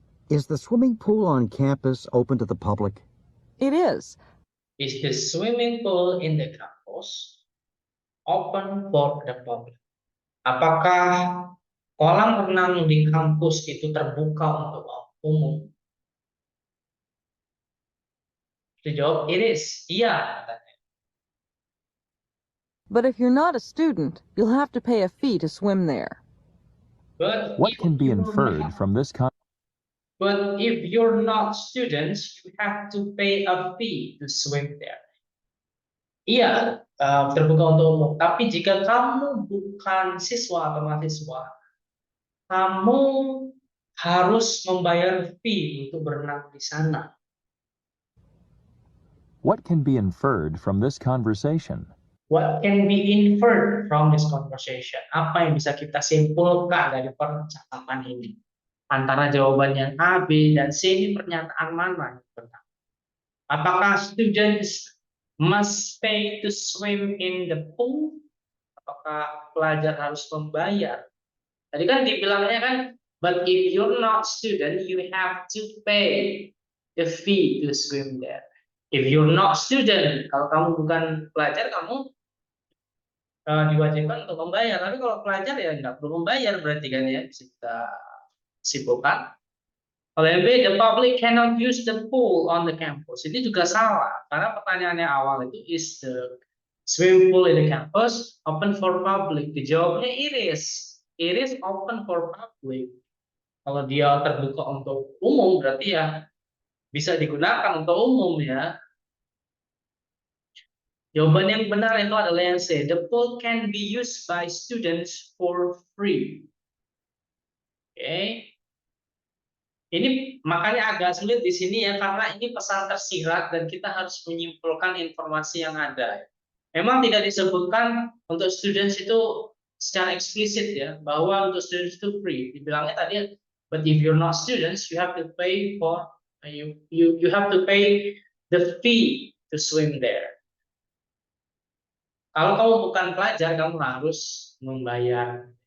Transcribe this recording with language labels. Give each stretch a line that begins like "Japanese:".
English: Is the swimming pool on campus open to the public? It is. Is the swimming pool in the campus open for the public?
Indonesian: Apakah kolam renang di kampus itu terbuka untuk umum? Dijawab,
English: it is.
Indonesian: Iya.
English: But if you're not a student, you'll have to pay a fee to swim there. But What if can be you're inferred not- from this But if you're not students, you have to pay a fee to swim there.
Indonesian: Iya, terbuka untuk umum. Tapi jika kamu bukan siswa atau mahasiswa, kamu harus membayar fee untuk berenang di sana.
English: What can be inferred from this conversation? What can be inferred from this conversation?
Indonesian: Apa yang bisa kita simpulkan dari percakapan ini? Antara jawaban yang A, B, dan C ini pernyataan mana yang benar? Apakah
English: students must pay to swim in the pool?
Indonesian: Apakah pelajar harus membayar? Tadi kan dibilangnya kan,
English: but if you're not student, you have to pay the fee to swim there. If you're not student,
Indonesian: kalau kamu bukan pelajar, kamu diwajibkan untuk membayar. Tapi kalau pelajar ya nggak perlu membayar, berarti kan ya, bisa kita simpulkan. Kalau yang
English: B, the public cannot use the pool on the campus.
Indonesian: Ini juga salah, karena pertanyaannya awal itu,
English: is the swimming pool in the campus open for public?
Indonesian: Dijawabnya
English: it is. It is open for public.
Indonesian: Kalau dia terbuka untuk umum, berarti ya bisa digunakan untuk umum ya. Jawaban yang benar itu adalah yang C.
English: The pool can be used by students for free.
Indonesian: Oke. Ini makanya agak sulit di sini ya, karena ini pesan tersirat dan kita harus menyimpulkan informasi yang ada. Memang tidak disebutkan untuk students itu secara eksplisit ya, bahwa untuk students itu free. Dibilangnya tadi,
English: but if you're not students, you have to pay for you have to pay the fee to swim there.
Indonesian: Kalau kamu bukan pelajar, kamu harus membayar.